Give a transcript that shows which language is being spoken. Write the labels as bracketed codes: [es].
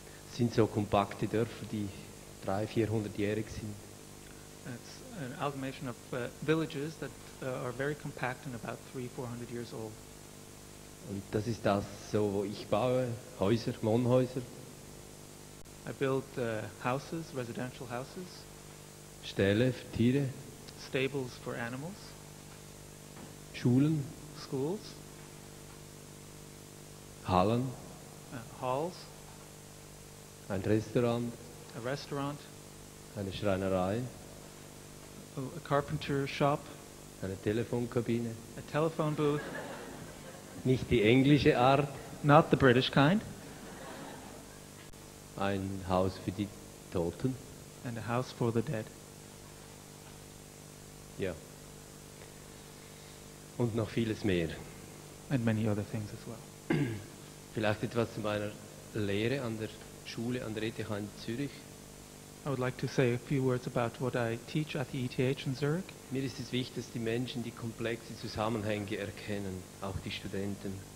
[de] Es sind so kompakte Dörfer, die 300-400-jährig sind. [en] It's an amalgamation of villages that are very compact and about 300-400 years old. [de] Und das ist das, so, wo ich baue, Häuser, Wohnhäuser, [en] I built houses, residential houses, [de] Ställe für Tiere, [en] stables for animals, [de] Schulen, [en] schools, [de] Hallen, [en] halls, [de] ein Restaurant, [en] a restaurant, [de] eine Schreinerei, [en] a carpenter shop, [de] eine Telefonkabine. [en] a telephone booth, [de] Nicht die englische Art, [en] not the British kind, [de] ein Haus für die Toten. [en] and a house for the dead. [de] Ja. Und noch vieles mehr. [en] And many other things as well. [de] Vielleicht etwas zu meiner Lehre an der Schule, an der ETH in Zürich. [en] I would like to say a few words about what I teach at the ETH in Zurich. [de] Mir ist es wichtig, dass die Menschen die komplexe Zusammenhänge erkennen, auch die Studenten.